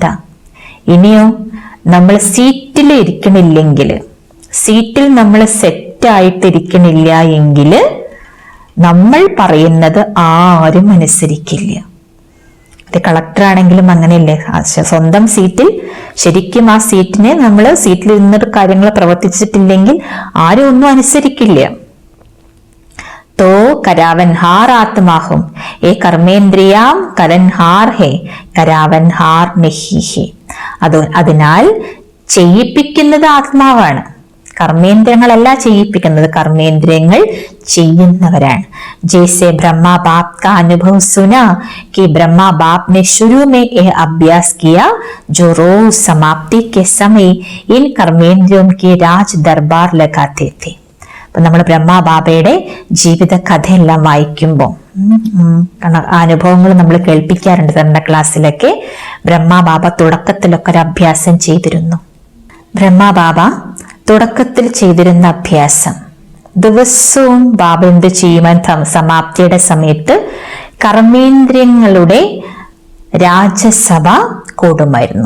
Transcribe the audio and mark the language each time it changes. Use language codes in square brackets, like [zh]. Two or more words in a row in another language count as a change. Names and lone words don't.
[ml] ഇനിയോ നമ്മൾ സീറ്റിൽ ഇരിക്കണില്ലെങ്കിൽ, സീറ്റിൽ നമ്മൾ സെറ്റായിട്ടിരിക്കണില്ല എങ്കിൽ നമ്മൾ പറയുന്നത് ആരും അനുസരിക്കില്ല. അത് കളക്ടർ ആണെങ്കിലും അങ്ങനെയല്ലേ, സ്വന്തം സീറ്റിൽ ശരിക്കും ആ സീറ്റിനെ നമ്മൾ സീറ്റിൽ ഇരുന്നിട്ട് കാര്യങ്ങൾ പ്രവർത്തിച്ചിട്ടില്ലെങ്കിൽ ആരും ഒന്നും അനുസരിക്കില്ല. [hi] तो करावनहार आत्मा हूं, ये कर्मेंद्रियाम करनहार है, करावनहार नहीं है. [ml] അതിനാൽ ചെയ്യിപ്പിക്കുന്നത് ആത്മാവാണ്, കർമ്മേന്ദ്രിയങ്ങളല്ല ചെയ്യിപ്പിക്കുന്നത്, കർമ്മേന്ദ്രിയങ്ങൾ ചെയ്യുന്നവരാണ്. [hi] जैसे ब्रह्मा बाप का अनुभव सुना कि ब्रह्मा बाप ने शुरू में यह अभ्यास किया, जो रोज समाप्ति के समय इन कर्मेंद्रियों की राज दरबार लगाते थे. [ml] അപ്പൊ നമ്മൾ ബ്രഹ്മബാബയുടെ ജീവിത കഥയെല്ലാം വായിക്കുമ്പോൾ അനുഭവങ്ങൾ നമ്മൾ കേൾപ്പിക്കാറുണ്ട്. തന്റെ ക്ലാസ്സിലൊക്കെ ബ്രഹ്മബാബ തുടക്കത്തിലൊക്കെ ഒരു അഭ്യാസം ചെയ്തിരുന്നു. ബ്രഹ്മബാബ തുടക്കത്തിൽ ചെയ്തിരുന്ന അഭ്യാസം, ദിവസവും ബാബ എന്ത് ചെയ്യുവാൻ സമാപ്തിയുടെ സമയത്ത് കർമ്മേന്ദ്രിയങ്ങളുടെ രാജസഭ കൂടുമായിരുന്നു.